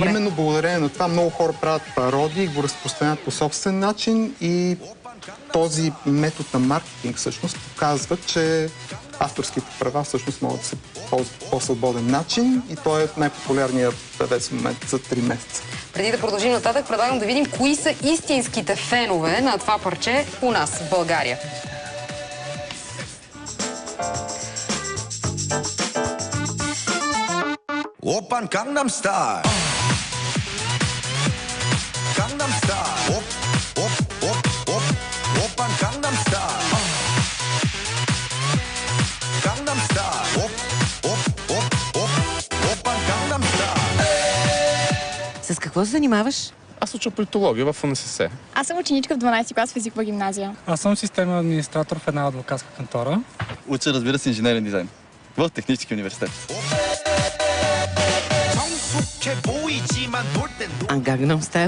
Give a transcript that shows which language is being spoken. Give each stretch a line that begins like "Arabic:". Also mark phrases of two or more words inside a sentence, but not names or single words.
Bulgarian: И именно благодарение на това много хора правят пародии, го разпространяват по собствен начин и този метод на маркетинг всъщност показва, че авторските права всъщност могат да се ползват по свободен начин и той е най-популярният певец в момента за 3 месеца. Преди да продължим нататък, предлагам да видим кои са истинските фенове на това парче у нас в България.
Korean: 오빤 강남스타일 강남스타일 오빤 강남스타일 강남스타일 오빤 강남스타일.
Bulgarian: С какво се занимаваш? Аз уча политология в УНСС. Аз съм ученичка в 12 клас в езикова гимназия. Аз съм системен администратор в една адвокатска кантора. Уча, разбира се, инженерен дизайн в Технически университет. А Gangnam Style?